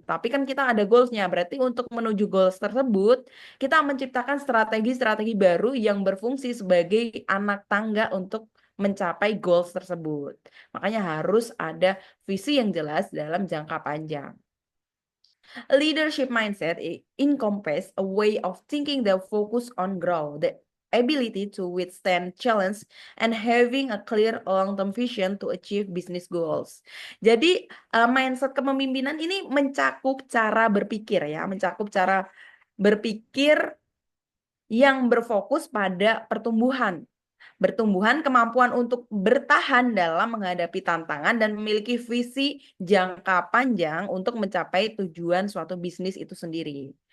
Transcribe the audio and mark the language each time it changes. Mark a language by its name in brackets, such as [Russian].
[Indonesian] Tapi kan kita ada goalsnya, berarti untuk menuju goals tersebut, kita menciptakan strategi-strategi baru yang berfungsi sebagai anak tangga untuk mencapai goals tersebut. Makanya harus ada visi yang jelas dalam jangka panjang. [English] A leadership mindset encompasses a way of thinking that focus on growth, the ability to withstand challenge, and having a clear long-term vision to achieve business goals. [Indonesian] Jadi, mindset kepemimpinan ini mencakup cara berpikir ya, mencakup cara berpikir yang berfokus pada pertumbuhan kemampuan untuk bertahan dalam menghadapi tantangan dan memiliki visi jangka panjang untuk mencapai tujuan suatu bisnis itu sendiri.